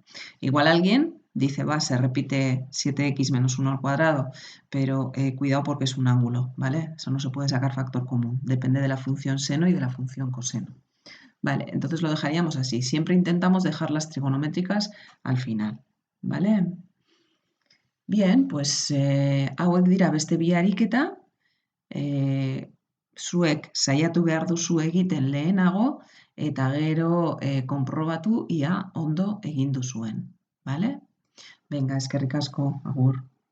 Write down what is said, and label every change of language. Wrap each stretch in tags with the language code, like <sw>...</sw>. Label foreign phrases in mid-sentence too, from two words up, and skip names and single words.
<es>Igual alguien dice, va, se repite 7x menos 1 al cuadrado, pero cuidado porque es un ángulo, ¿vale? Eso no se puede sacar factor común, depende de la función seno y de la función coseno. Vale, entonces lo dejaríamos así. Siempre intentamos dejar las trigonométricas al final, ¿vale?</es> <eu>Bien, pues hauek dira beste bi ariketa, zuek saiatu behar duzu egiten lehenago, eta gero konprobatu ia ondo egin duzuen, bale? Venga, eskerrik asko, agur.</eu>